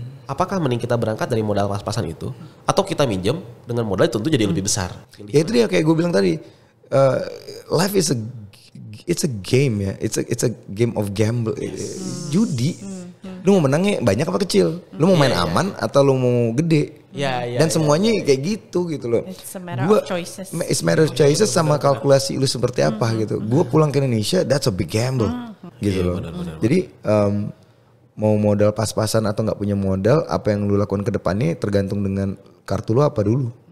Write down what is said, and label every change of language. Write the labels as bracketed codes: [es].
[id] Apakah mending kita berangkat dari modal pas-pasan itu, atau kita minjem dengan modal tentu jadi lebih besar? Ya itu dia, kayak gue bilang tadi, [en] life is it's a game ya, it's a game of gamble, judi. [id] Lu mau menangnya banyak apa kecil? Lu mau main aman atau lu mau gede? Dan semuanya kayak gitu loh. [en] It's a matter of choices. It's a matter of choices [id] sama kalkulasi lu seperti apa gitu. Gue pulang ke Indonesia, [en] that's a big gamble [id] gitu loh. Bener. Jadi mau modal pas-pasan atau nggak punya modal, apa yang lu lakukan ke depannya tergantung dengan kartu lu apa dulu.